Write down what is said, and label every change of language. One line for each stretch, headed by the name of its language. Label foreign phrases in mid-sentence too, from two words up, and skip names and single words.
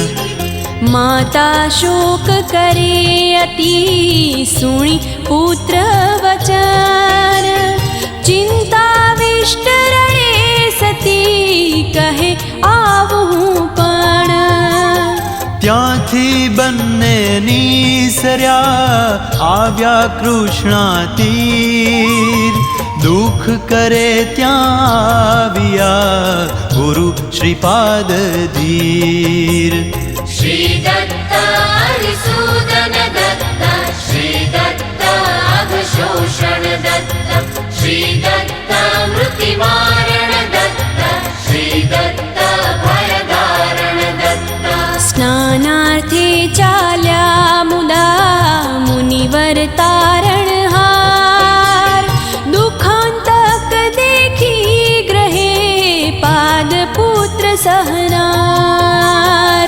Gujarati: માતા શોક કરે અતિ સુણી પુત્ર વચન ચિંતા વિષ્ટ રડે સતી કહે આવું પણ ત્યાંથી બંને નીસર્યા આવ્યા કૃષ્ણા તીર દુઃખ કરે ત્યાં આવ્યા ગુરુ શ્રીપાદ ધીર
Sanskrit: श्री दत्त हरिसूदन दत्त श्री दत्त अघशोषण दत्त श्री दत्त मृतिमारण दत्त श्री दत्त भयधारण दत्त
Gujarati: સ્નાનાર્થે ચાલ્યા મુદા મુનિવર તારણહાર દુઃખાંતક દેખી ગ્રહે પાદ પુત્ર સહનાર